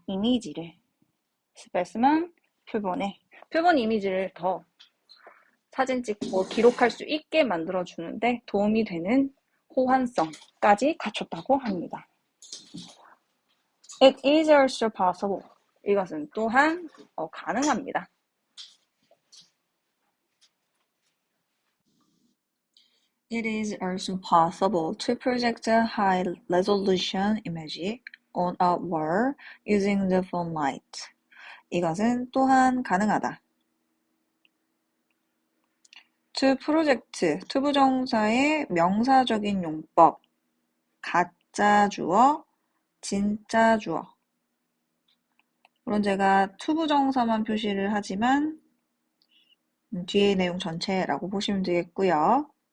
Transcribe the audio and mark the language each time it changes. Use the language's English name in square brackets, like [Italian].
[Korean] 이미지를 스페스만 표본 이미지를 더 사진 찍고 기록할 수 있게 만들어주는데 도움이 되는 호환성까지 갖췄다고 합니다. [English] It is also possible. [Korean] 이것은 또한 가능합니다. [English] It is also possible to project a high-resolution image on a wall using the phone light. [Korean] 이것은 또한 가능하다. to project, 투부정사의 명사적인 용법, 가짜 주어, 진짜 주어. 물론 제가 투부정사만 표시를 하지만 뒤에 내용 전체라고 보시면 되겠고요.